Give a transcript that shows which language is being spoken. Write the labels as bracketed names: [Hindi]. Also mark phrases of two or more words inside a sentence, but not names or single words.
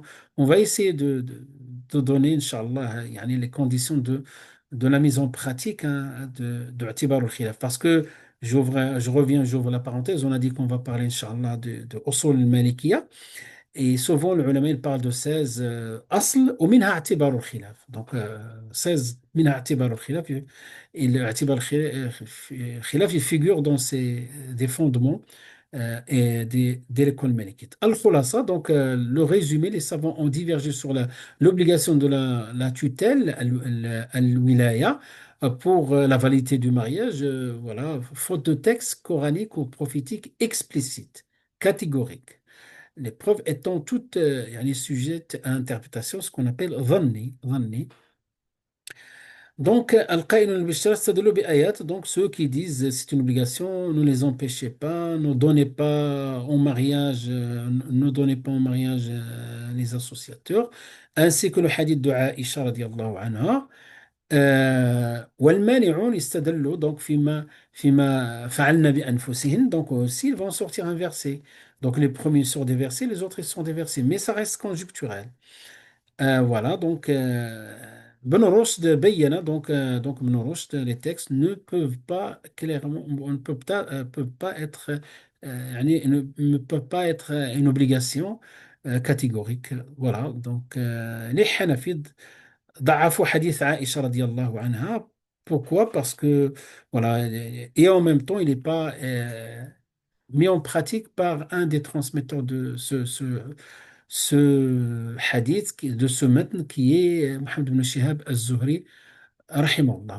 [French] On va essayer de donner, Inch'Allah, les conditions de la mise en pratique hein, de [Arabic] اعتبار الخلاف. [French] Parce que j'ouvre la parenthèse, on a dit qu'on va parler, Inch'Allah, de [Arabic] أصول المالكية. [French] Et souvent, le ulama, il parle de 16 asl ou [Arabic] منها اعتبار الخلاف. [French] Donc, 16 [Arabic] منها اعتبار الخلاف. [French] Et le [Arabic] اعتبار الخلاف, [French] il figure dans des fondements de l'école malikite. Al-Khulasa, donc le résumé, les savants ont divergé sur l'obligation de la tutelle, al-wilaya, pour la validité du mariage, voilà, faute de texte coranique ou prophétique explicite, catégorique. Les preuves étant toutes sujettes à interprétation, ce qu'on appelle dhanni. Donc, [Arabic] القاين البشرى استدلوا بآيات, [French] donc ceux qui disent c'est une obligation, ne les empêchez pas, ne donnez pas en mariage les associateurs, ainsi que le hadith de Aïcha [Arabic] رضي الله عنها. والمانعون استدلوا donc فيما فعلنا بأنفسهن. [French] Donc aussi, ils vont sortir un verset. Donc les premiers sont des versets, les autres ils sont des versets. Mais ça reste conjoncturel. Voilà, donc Ibn Rushd bayyana, donc Ibn Rushd, les textes ne peuvent pas clairement, on ne peut pas être, يعني ne peut pas être une obligation catégorique. Voilà, donc les Hanafides [Arabic] ضعفوا حديث عائشة رضي الله عنها. [French] Pourquoi? Parce que, voilà, et en même temps, il n'est pas mis en pratique par un des transmetteurs de ce hadith, de ce matn qui est Mohammed ibn Shihab az-Zuhri, rahimahullah.